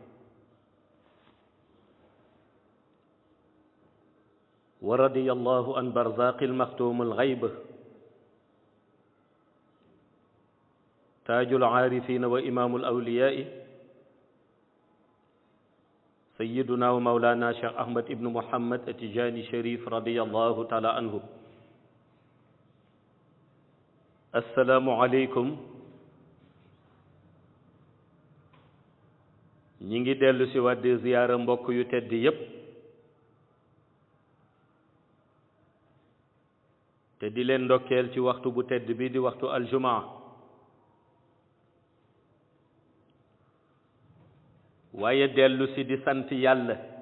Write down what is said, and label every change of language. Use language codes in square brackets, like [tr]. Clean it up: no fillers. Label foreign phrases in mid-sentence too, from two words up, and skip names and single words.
[ar] ورضي الله عن برزاق المختوم الغيب تاج العارفين وإمام الأولياء سيدنا ومولانا شيخ أحمد بن محمد التجاني شريف رضي الله تعالى عنه. السلام عليكم. [wo] ñi ngi dellu si waat di ziyaara mbokk yu tedd yépp te di leen ndokkeel ci waxtu bu tedd bi di waxtu aljumaa waaye dellu si di sant yàlla